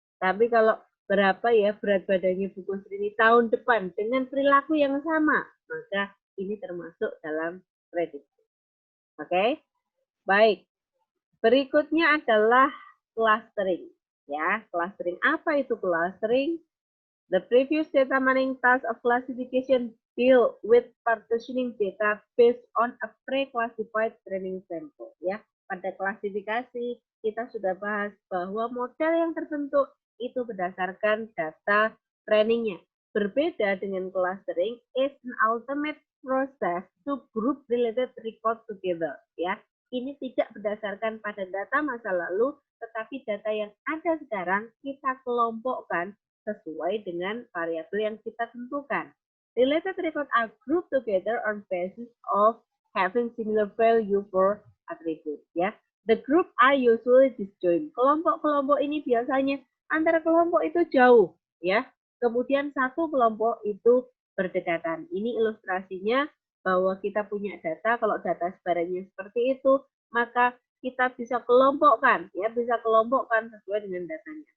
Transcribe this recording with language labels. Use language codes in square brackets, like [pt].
[id] Tapi kalau berapa ya berat badannya Bu Kusrini tahun depan dengan perilaku yang sama, maka ini termasuk dalam prediksi. Oke? Baik. Berikutnya adalah clustering. Ya, clustering. Apa itu clustering? [en] The previous data mining task of classification deal with partitioning data based on a pre-classified training sample. [id] Ya, pada klasifikasi kita sudah bahas bahwa model yang terbentuk itu berdasarkan data trainingnya. Berbeda dengan [en] clustering is an ultimate process to group related record together. [id] Ya, ini tidak berdasarkan pada data masa lalu, tetapi data yang ada sekarang kita kelompokkan sesuai dengan variabel yang kita tentukan. [en] Related record are grouped together on basis of having similar value for attribute. Ya, the group are usually disjoint. [id] Kelompok-kelompok ini biasanya antara kelompok itu jauh, ya. Kemudian satu kelompok itu berdekatan. Ini ilustrasinya bahwa kita punya data. Kalau data sebarannya seperti itu, maka kita bisa kelompokkan, ya, bisa kelompokkan sesuai dengan datanya.